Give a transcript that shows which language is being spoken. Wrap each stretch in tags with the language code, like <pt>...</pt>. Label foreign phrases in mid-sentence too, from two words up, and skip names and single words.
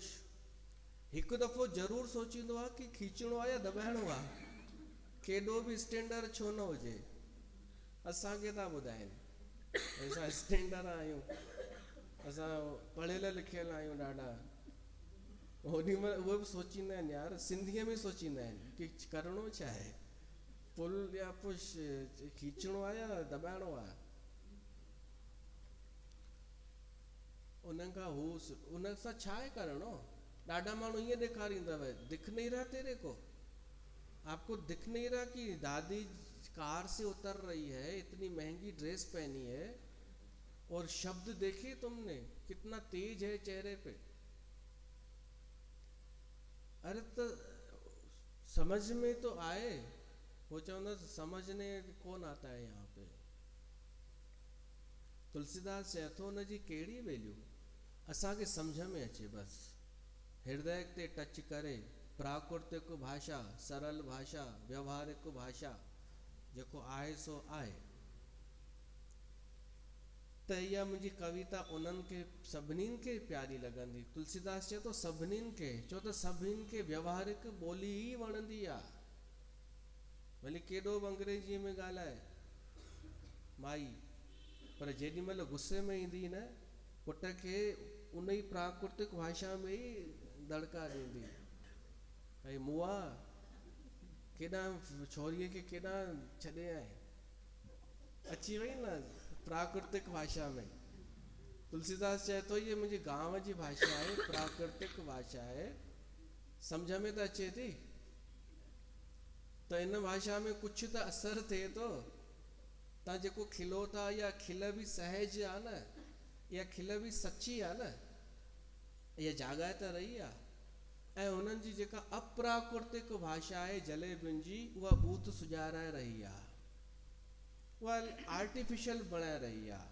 <sd>हिकु दफ़ो ज़रूरु सोचींदो आहे कि खींचणो आहे या दॿाइणो आहे, केॾो बि स्टैंडर्ड छो न हुजे। असांखे था ॿुधाइनि असां स्टैंडर्ड आहियूं, असां पढ़ियल लिखियल आहियूं ॾाढा। होॾी महिल उहे बि सोचींदा आहिनि यार, सिंधीअ में सोचींदा आहिनि कि करिणो छा आहे, पुल या पुश, खींचणो आहे या दॿाइणो आहे। उन खां उन सां छा आहे करिणो। ॾाढा माण्हू ईअं ॾेखारींदव,</sd> <hi>दिख नहीं रहा तेरे को, आपको दिख नहीं रहा कि दादी कार से उतर रही है, इतनी महंगी ड्रेस पहनी है, और शब्द देखे तुमने कितना तेज है चेहरे पे। अरे तो समझ में तो आए, वो चवंदा समझने कौन आता है यहाँ पे।</hi> <sd>तुलसीदास चए थो हुनजी कहिड़ी वैल्यू, असांखे सम्झ में अचे बस, हृदय ते टच करे। प्राकृतिक भाषा, सरल भाषा, व्यवहारिक भाषा, जेको आहे सो आहे। त इहा मुंहिंजी कविता उन्हनि खे सभिनीनि खे प्यारी लॻंदी। तुलसीदास चए थो सभिनीनि खे, छो त सभिनीनि खे व्यवहारिक ॿोली ई वणंदी आहे। भले केॾो बि अंग्रेजीअ में ॻाल्हाए माई, पर जेॾी महिल गुस्से में ईंदी न, पुट खे उन ई प्राकृतिक भाषा में ई दड़का ॾींदी। ऐं मुआ केॾां छोरीअ खे केॾां छॾे आए, अची वई न प्राकृतिक भाषा में। तुलसीदास चए थो ये मुंहिंजे गांव जी भाषा आहे, प्राकृतिक भाषा आहे, सम्झ में त अचे थी। त इन भाषा में कुझु त असरु थिए थो। तव्हां जेको खिलो था, इहा खिल बि सहज आहे न, इहा खिल बि सची आहे न, इहा जाॻाए त रही आहे। ऐं उन्हनि जी जेका अप्राकृतिक भाषा आहे जलेबियुनि जी, उहा बूथ सुॼाराए रही आहे, उहा आर्टिफिशियल बणाए रही आहे।</sd>